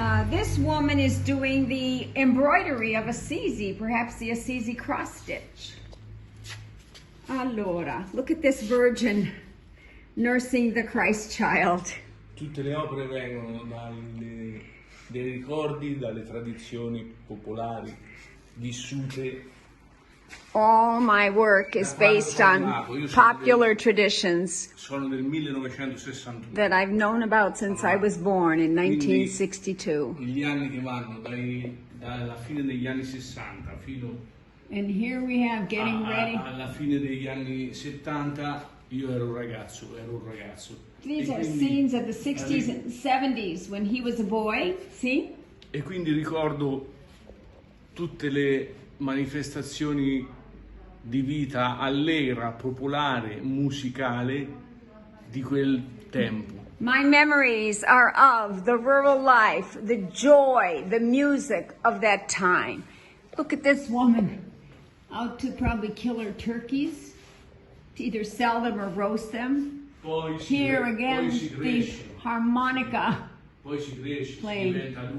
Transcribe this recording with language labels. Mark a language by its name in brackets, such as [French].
[English] This woman is doing the embroidery of Assisi, perhaps the Assisi cross stitch. Allora, look at this virgin nursing the Christ child. [Italian] Tutte le opere vengono dai ricordi, dalle tradizioni popolari vissute. [English] All my work is based on popular traditions [Italian] Sono del 1961. [English] that I've known about since I was born in 1962. [Italian] Gli anni che vanno dalla fine degli anni 60 fino [English] And here we have getting ready. [Italian] alla fine degli anni 70 io ero un ragazzo. [English] These are scenes of the 60s and 70s when he was a boy. See? [Italian] E quindi ricordo tutte le manifestazioni di vita allegra, popolare, musicale di quel tempo. [English] My memories are of the rural life, the joy, the music of that time. Look at this woman out to probably kill her turkeys, to either sell them or roast them. Here again, the harmonica playing.